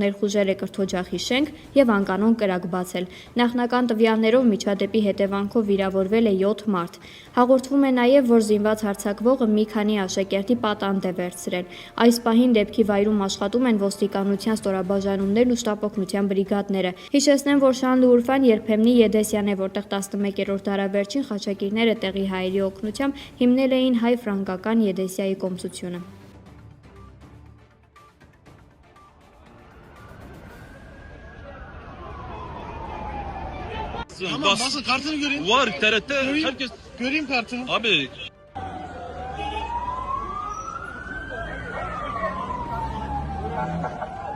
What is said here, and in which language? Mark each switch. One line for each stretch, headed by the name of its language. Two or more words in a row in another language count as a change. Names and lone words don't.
Armenian: ներխուժել է կրթօջախի շենք եւ անկանոն կրակ բացել։ Նախնական տվյալներով միջադեպի հետևանքով վիրավորվել է 7 մարդ։ Հաղորդվում է նաեւ, որ զինված հարձակվողը մի քանի աշակերտի պատանդ է վերցրել։ Այս պահին դեպքի վայրում աշխատում են ոստիկանության ստորաբաժանումներն ու շտապօգնության բրիգադները։ Հիշեցնեմ, որ Շանլուրֆան երբեմնի Եդեսյան է, որտեղ 11-րդ դարավերջին խաչակիրները տեղի հայերի օգնությամբ հիմնել էին հայ-ֆրանկական Եդեսիայի կոմսությունը։
Turkish: Basın kartını göreyim. Var TRT. Herkes göreyim kartını. Abi